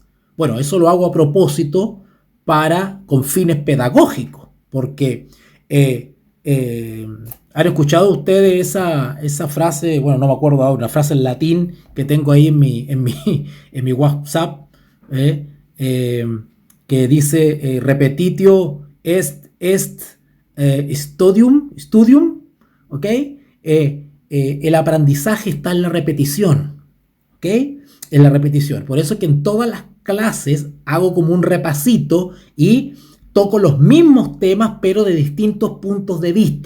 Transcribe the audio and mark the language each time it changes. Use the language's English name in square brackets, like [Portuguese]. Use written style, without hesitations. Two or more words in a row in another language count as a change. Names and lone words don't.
[Spanish] Bueno, eso lo hago a propósito con fines pedagógicos. Porque ¿han escuchado ustedes esa frase? Bueno, no me acuerdo ahora, una frase en latín que tengo ahí en mi WhatsApp. Que dice [Latin] repetitio est studium, [Spanish] ¿ok? El aprendizaje está en la repetición, ¿ok? En la repetición. Por eso que en todas las clases hago como un repasito y toco los mismos temas, pero de distintos puntos de vista.